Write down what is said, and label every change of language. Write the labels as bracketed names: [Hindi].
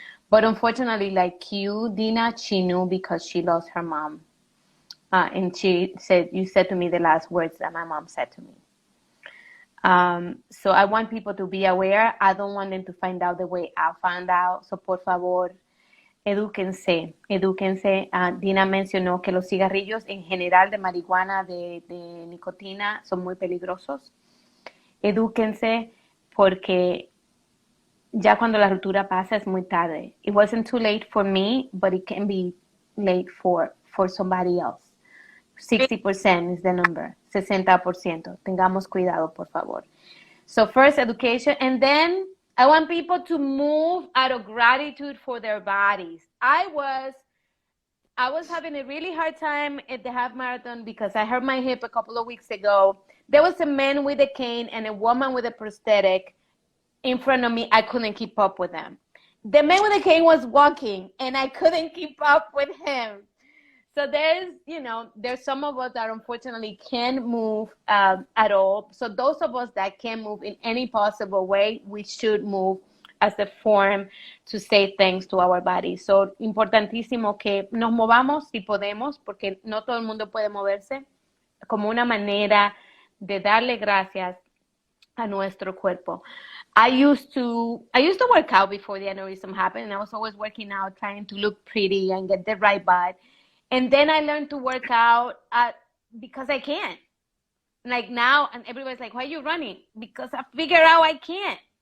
[English] But unfortunately, like you, Dina, she knew because she lost her mom. And she said, you said to me the last words that my mom said to me. So I want people to be aware. I don't want them to find out the way I found out. [Spanish] So por favor, edúquense. Dina mencionó que los cigarrillos en general de marihuana, de nicotina, son muy peligrosos. Edúquense porque ya cuando la ruptura pasa es muy tarde. [English] It wasn't too late for me, but it can be late for somebody else. 60% is the number, 60%. [Spanish] Tengamos cuidado, por favor. [English] So first, education, and then I want people to move out of gratitude for their bodies. I was having a really hard time at the half marathon because I hurt my hip a couple of weeks ago. There was a man with a cane and a woman with a prosthetic in front of me. I couldn't keep up with them. The man with the cane was walking, and I couldn't keep up with him. So there's some of us that unfortunately can't move at all. So those of us that can move in any possible way, we should move as a form to say thanks to our body. [Spanish] So, importantísimo que nos movamos si podemos, porque no todo el mundo puede moverse, como una manera de darle gracias a nuestro cuerpo. [English] I used to work out before the aneurysm happened, and I was always working out, trying to look pretty and get the right butt. And then I learned to work out because I can. Like now, and everybody's like, why are you running? Because I figured out I can't.